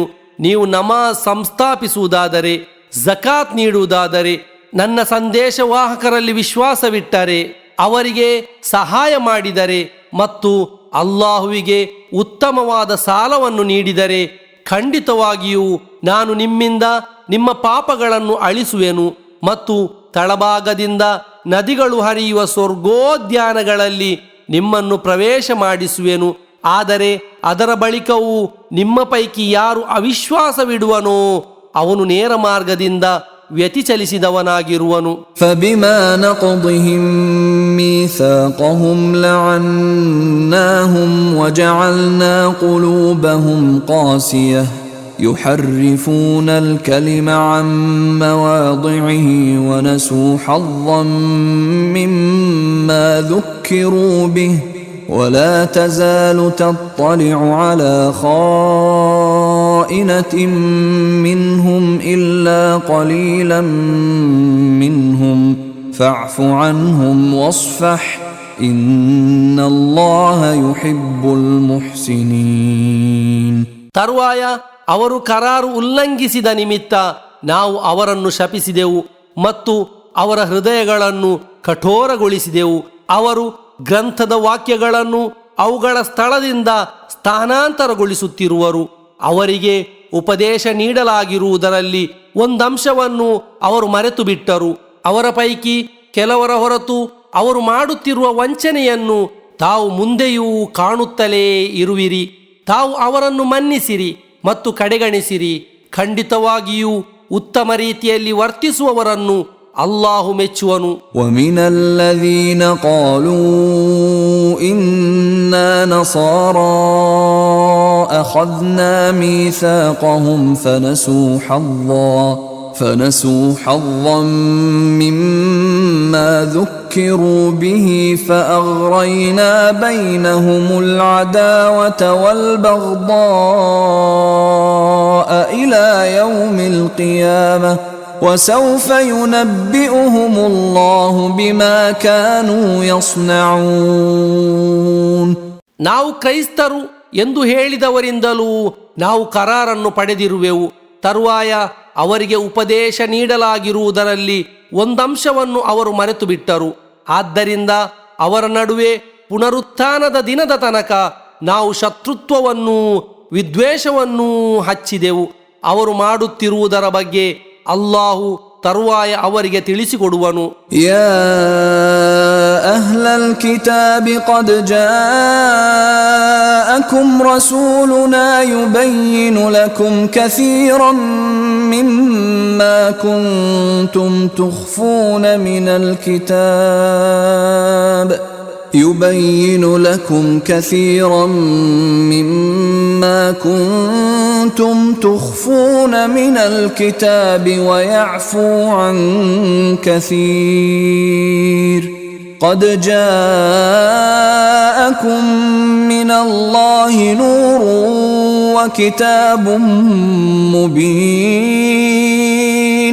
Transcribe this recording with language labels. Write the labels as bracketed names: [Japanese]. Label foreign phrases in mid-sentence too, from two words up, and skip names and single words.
[Kannada] ನೀವು ನಮಾಜ್ ಸಂಸ್ಥಾಪಿಸುವುದಾದರೆ, ಜಕಾತ್ ನೀಡುವುದಾದರೆ, ನನ್ನ ಸಂದೇಶವಾಹಕರಲ್ಲಿ ವಿಶ್ವಾಸವಿಟ್ಟರೆ, ಅವರಿಗೆ ಸಹಾಯ ಮಾಡಿದರೆ ಮತ್ತು ಅಲ್ಲಾಹುವಿಗೆ ಉತ್ತಮವಾದ ಸಾಲವನ್ನು ನೀಡಿದರೆ, ಖಂಡಿತವಾಗಿಯೂ ನಾನು ನಿಮ್ಮಿಂದ ನಿಮ್ಮ ಪಾಪಗಳನ್ನು ಅಳಿಸುವೆನು ಮತ್ತು ತಳಭಾಗದಿಂದ ನದಿಗಳು ಹರಿಯುವ ಸ್ವರ್ಗೋದ್ಯಾನಗಳಲ್ಲಿ ನಿಮ್ಮನ್ನು ಪ್ರವೇಶ ಮಾಡಿಸುವೆನು. ಆದರೆ ಅದರ ಬಳಿಕವೂ ನಿಮ್ಮ ಪೈಕಿ ಯಾರು ಅವಿಶ್ವಾಸವಿಡುವನೋ ಅವನು ನೇರ ಮಾರ್ಗದಿಂದ ವ್ಯತಿಚಲಿಸಿದವನಾಗಿರುವನು. [Arabic] فبما نقضهم ميثاقهم لعناهم وجعلنا قلوبهم قاسية يحرفون الكلم عن مواضعه ونسوا حظا مما ذكروا به ولا تزال تطلع على خائنة منهم إلا قليلا منهم فاعف عنهم واصفح إن الله يحب المحسنين. [Kannada] ತರುವಾಯ ಅವರು ಕರಾರು ಉಲ್ಲಂಘಿಸಿದ ನಿಮಿತ್ತ ನಾವು ಅವರನ್ನು ಶಪಿಸಿದೆವು ಮತ್ತು ಅವರ ಹೃದಯಗಳನ್ನು ಕಠೋರಗೊಳಿಸಿದೆವು. ಅವರು ಗ್ರಂಥದ ವಾಕ್ಯಗಳನ್ನು ಅವುಗಳ ಸ್ಥಳದಿಂದ ಸ್ಥಾನಾಂತರಗೊಳಿಸುತ್ತಿರುವರು. ಅವರಿಗೆ ಉಪದೇಶ ನೀಡಲಾಗಿರುವುದರಲ್ಲಿ ಒಂದಂಶವನ್ನು ಅವರು ಮರೆತು ಬಿಟ್ಟರು. ಅವರ ಪೈಕಿ ಕೆಲವರ ಹೊರತು ಅವರು ಮಾಡುತ್ತಿರುವ ವಂಚನೆಯನ್ನು ತಾವು ಮುಂದೆಯೂ ಕಾಣುತ್ತಲೇ ಇರುವಿರಿ. ತಾವು ಅವರನ್ನು ಮನ್ನಿಸಿರಿ ಮತ್ತು ಕಡೆಗಣಿಸಿರಿ. ಖಂಡಿತವಾಗಿಯೂ ಉತ್ತಮ ರೀತಿಯಲ್ಲಿ ವರ್ತಿಸುವವರನ್ನು ಅಲ್ಲಾಹು ಮೆಚ್ಚುವನು. [Arabic] وَمِنَ الَّذِينَ قَالُوا إِنَّا نَصَارَى أَخَذْنَا مِيثَاقَهُمْ فنسوا حظا مما ذكروا به فأغرينا بينهم العداوة والبغضاء إلى يوم القيامة وسوف ينبئهم الله بما كانوا يصنعون. [Kannada] ನಾವು ಕ್ರೈಸ್ತರು ಎಂದು ಹೇಳಿದವರಿಂದಲೂ ನಾವು ಕರಾರನ್ನು ಪಡೆದಿರುವೆವು. ತರುವಾಯ ಅವರಿಗೆ ಉಪದೇಶ ನೀಡಲಾಗಿರುವುದರಲ್ಲಿ ಒಂದಂಶವನ್ನು ಅವರು ಮರೆತು ಬಿಟ್ಟರು. ಆದ್ದರಿಂದ ಅವರ ನಡುವೆ ಪುನರುತ್ಥಾನದ ದಿನದ ತನಕ ನಾವು ಶತ್ರುತ್ವವನ್ನೂ ವಿದ್ವೇಷವನ್ನೂ ಹಚ್ಚಿದೆವು. ಅವರು ಮಾಡುತ್ತಿರುವುದರ ಬಗ್ಗೆ ಅಲ್ಲಾಹು ತರುವಾಯ ಅವರಿಗೆ ತಿಳಿಸಿಕೊಡುವನು. [Arabic] يا أهل الكتاب قد جاءكم رسولنا يبين لكم كثيرا مما كنتم تخفون من الكتاب يبين لكم كثيرا مما كنتم تخفون من الكتاب ويعفو عن كثير قد جاءكم من الله نور وكتاب مبين.